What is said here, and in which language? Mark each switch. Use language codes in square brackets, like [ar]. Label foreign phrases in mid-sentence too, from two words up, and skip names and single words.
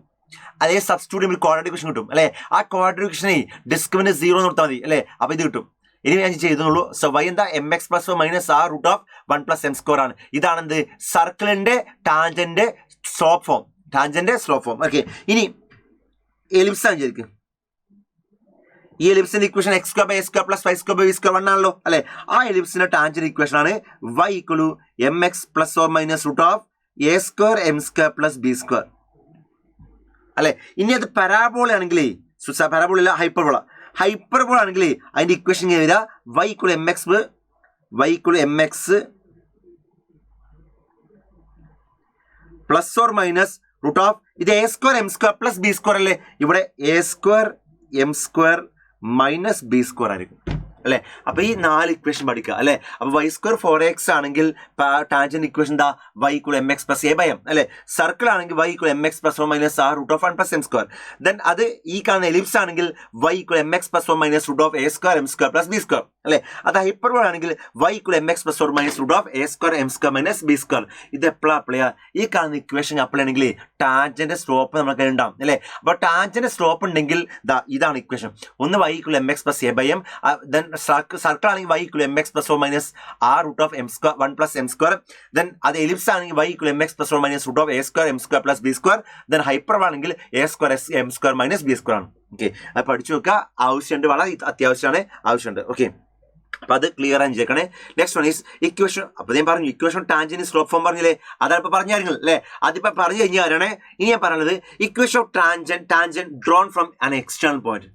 [ml] അതേ സബ്സ്റ്റിറ്റ്യൂട്ട് ചെയ്യുമ്പോൾ [en] quadratic equation [ml] കിട്ടും അല്ലെ. ആ ക്വാഡ്രാറ്റിക് ഇക്വേഷനെ ഡിസ്ക്രിമിനന്റ് 0 കൊടുത്താൽ മതി അല്ലെ. അപ്പൊ ഇത് കിട്ടും. ഇനി ഞാൻ ചെയ്തുള്ളൂ. സോ y എന്താ mx + [en] or minus [ml] r√1 + m² ആണ്. ഇതാണ് എന്ത് സർക്കിളിന്റെ [en] tangent slope form. [ml] ഓക്കെ, ഇനി എലിപ്സ് ആണ് വിചാരിക്കും. ഈ എലിപ്സിന്റെ ഇക്വേഷൻ x² / a² + y² / v² 1 ആണല്ലോ അല്ലെ. ആ എലിപ്സിന്റെ [en] tangent equation [ml] ആണ് y = mx + [en] or minus [ml] √a² m² + b² അല്ലെ. ഇനി അത് പരാബോള ആണെങ്കിൽ, പരാബോള ഹൈപ്പർബോള ആണെങ്കിൽ അതിന്റെ ഇക്വേഷൻ എഴുതുക y = mx + [en] or minus [ml] ഇത് a² m² + b² അല്ലേ. ഇവിടെ a² m² - b² ആയിരിക്കും അല്ലെ. അപ്പൊ ഈ 4 ഇക്വേഷൻ പഠിക്കുക അല്ലെ. അപ്പൊ y² 4x ആണെങ്കിൽ [en] tangent equation [ml] എന്താ y = mx + a/m അല്ലെ. സർക്കിൾ ആണെങ്കിൽ y = mx + [en] or minus [ml] r√1 + m². ദെൻ അത് ഈ കാണുന്ന എലിപ്സ് ആണെങ്കിൽ y = mx + [en] or minus [ml] √a² m² + b² അല്ലെ. അത് ഹൈപ്പർബോള ആണെങ്കിൽ y = mx + [en] or minus [ml] √a² m² - b². ഇത് എപ്പോഴാ അപ്ലൈ ചെയ്യുക? ഈ കാണുന്ന ഇക്വേഷൻ അപ്ലൈ ആണെങ്കിൽ [en] tangent slope [ml] നമുക്ക് ഉണ്ടാവും അല്ലെ. അപ്പൊ [en] tangent slope [ml] ഉണ്ടെങ്കിൽ ഇതാണ് ഇക്വേഷൻ. ഒന്ന് y = mx + a/m. ദെൻ സർക്കിൾ ആണെങ്കിൽ y = mx + [en] or minus [ml] r√1 + m². ദെൻ അത് എലിപ്സ് ആണെങ്കിൽ y = mx + [en] or minus [ml] √a² m² + b². ദെൻ ഹൈപ്പർബോള ആണെങ്കിൽ a² m² - b² ആണ്. ഓക്കെ, അത് പഠിച്ചു വെക്കുക. ആവശ്യമുണ്ട്, വളരെ അത്യാവശ്യമാണ്, ആവശ്യമുണ്ട്. ഓക്കെ, അപ്പൊ അത് ക്ലിയർ ആയി ചെയ്യണേ. [en] next one is equation. [ml] അപ്പൊ ഞാൻ പറഞ്ഞു [en] equation tangent slope form [ml] പറഞ്ഞില്ലേ, അതാണ് ഇപ്പൊ പറഞ്ഞു കാര്യങ്ങൾ അല്ലെ. അതിപ്പോ പറഞ്ഞു കഴിഞ്ഞാൽ ഇനി ഞാൻ പറയുന്നത് [en] equation of tangent drawn from an external point.